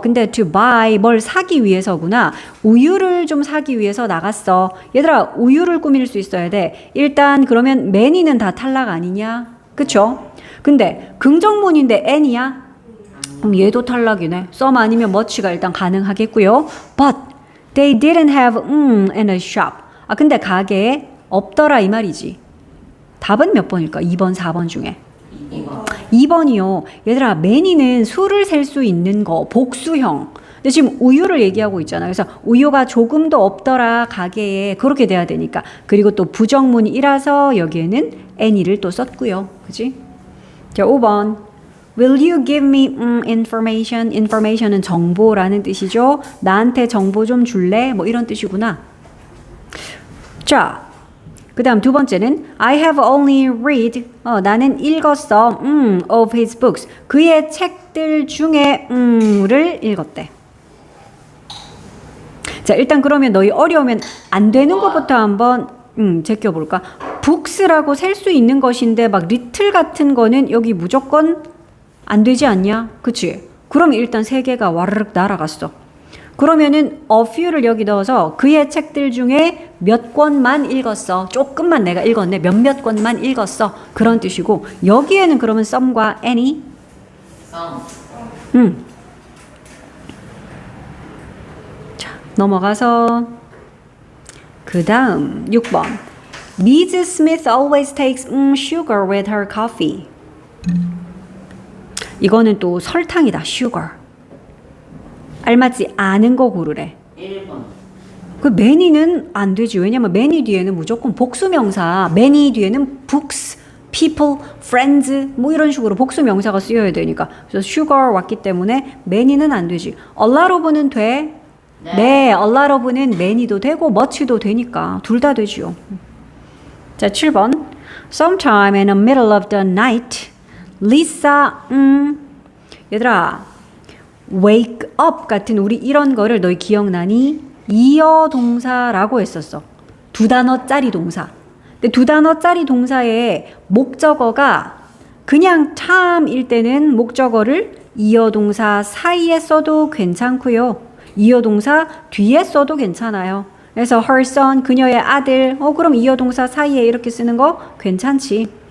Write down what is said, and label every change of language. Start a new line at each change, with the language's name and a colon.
Korean: 근데 to buy 뭘 사기 위해서구나. 우유를 좀 사기 위해서 나갔어. 얘들아, 우유를 꾸밀 수 있어야 돼. 일단 그러면 many는 다 탈락 아니냐? 그쵸? 근데 긍정문인데 any야? 그럼 얘도 탈락이네. some 아니면 much가 일단 가능하겠고요.
English: But they didn't have in a shop.
Korean: 근데 가게에 없더라 이 말이지. 답은 몇 번일까? 2번, 4번 중에. 2번이요. 얘들아, many는 수를 셀 수 있는 거, 복수형. 근데 지금 우유를 얘기하고 있잖아. 그래서 우유가 조금도 없더라 가게에 그렇게 돼야 되니까. 그리고 또 부정문이라서 여기에는 any를 또 썼고요. 그지? 자, 5번.
English: Will you give me information?
Korean: information은 정보라는 뜻이죠. 나한테 정보 좀 줄래? 뭐 이런 뜻이구나. 자, 그 다음 두 번째는
English: I have only read.
Korean: 나는 읽었어.
English: of his books.
Korean: 그의 책들 중에 를 읽었대. 자, 일단 그러면 너희 어려우면 안 되는 것부터 한번 제껴볼까? books라고 셀 수 있는 것인데 막 little 같은 거는 여기 무조건 안 되지 않냐? 그치? 그럼 일단 세 개가 와르륵 날아갔어. 그러면은 a few를 여기 넣어서 그의 책들 중에 몇 권만 읽었어. 조금만 내가 읽었네. 몇몇 권만 읽었어. 그런 뜻이고 여기에는 그러면 some과 any? 자, 넘어가서 그 다음 6번 Ms.
English: Smith always takes sugar with her coffee.
Korean: 이거는 또 설탕이다. sugar. 알맞지 않은 거 고르래. 1번 그 many는 안 되지. 왜냐면 many 뒤에는 무조건 복수명사, many 뒤에는 books, people, friends 뭐 이런 식으로 복수명사가 쓰여야 되니까. 그래서 sugar 왔기 때문에 many는 안 되지. a lot of는 돼? 네, a lot of는 many도 되고 much도 되니까 둘 다 되지요. 자, 7번.
English: Sometime in the middle of the night, Lisa,
Korean: 얘들아,
English: wake up
Korean: 같은 우리 이런 거를 너희 기억나니? 이어 동사라고 했었어. 두 단어짜리 동사. 근데 두 단어짜리 동사의 목적어가 그냥 time일 때는 목적어를 이어 동사 사이에 써도 괜찮고요. 이어 동사 뒤에 써도 괜찮아요. 그래서 her son, 그녀의 아들, 그럼 이어 동사 사이에 이렇게 쓰는 거 괜찮지.